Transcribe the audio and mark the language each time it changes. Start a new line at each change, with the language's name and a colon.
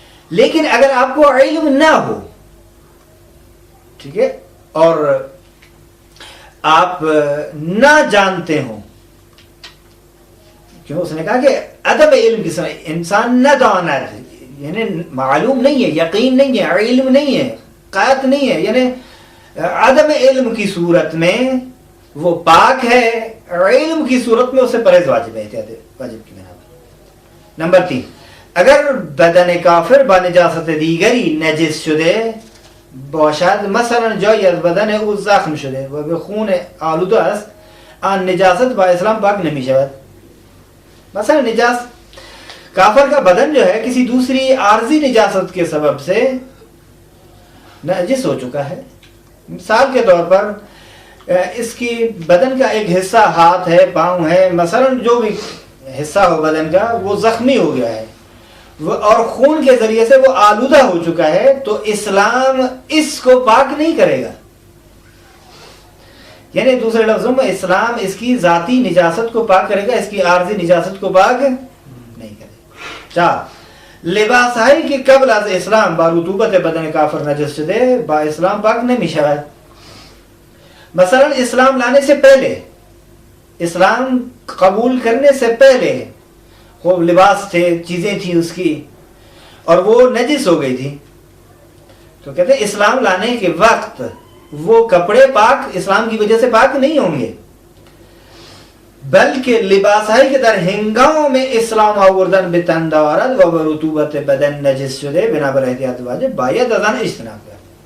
Urdu: لیکن اگر آپ کو علم نہ ہو، ٹھیک ہے، اور آپ نہ جانتے ہوں، کیوں اس نے کہا کہ عدم علم کی سمجھ، انسان نہ دانا ہے، یعنی معلوم نہیں ہے، یقین نہیں ہے، علم نہیں ہے، قاطع نہیں ہے، یعنی عدم علم کی صورت میں وہ پاک ہے، علم کی صورت میں اسے پرہیز واجب ہے، احتیاط واجب کی بنا پر.
Persian: نمبر 3، اگر بدن کافر با نجاست دیگری نجس شده باشد، مثلا جایی از بدن او زخم شده و به خون آلوده است، آن نجاست با اسلام پاک نمی شود.
Urdu: مثلا کافر کا بدن جو ہے کسی دوسری عارضی نجاست کے سبب سے نجس ہو چکا ہے. مثال کے طور پر اس کی بدن کا ایک حصہ ہاتھ ہے، پاؤں ہے، مثلا جو بھی حصہ ہو بدن کا وہ زخمی ہو گیا ہے اور خون کے ذریعے سے وہ آلودہ ہو چکا ہے، تو اسلام اس کو پاک نہیں کرے گا. یعنی دوسرے لفظوں میں اسلام اس کی ذاتی نجاست کو پاک کرے گا، اس کی عارضی نجاست کو پاک نہیں کرے گا.
Persian: 4، لباس ہے کہ قبل از اسلام با رطوبت بدن کافر نجس شده با اسلام پاک نمی شود.
Urdu: مثلا اسلام لانے سے پہلے، اسلام قبول کرنے سے پہلے خوب لباس تھے، چیزیں تھیں اس کی، اور وہ نجس ہو گئی تھی، تو کہتے ہیں اسلام لانے کے وقت وہ کپڑے پاک اسلام کی وجہ سے پاک نہیں ہوں گے، بلکہ
Persian: لباس ہے کہ در ہنگام میں اسلام آوردن به تن دارد و به رطوبت بدن نجس شده بنابر احتیاط واجب باید از آن اجتناب کرد.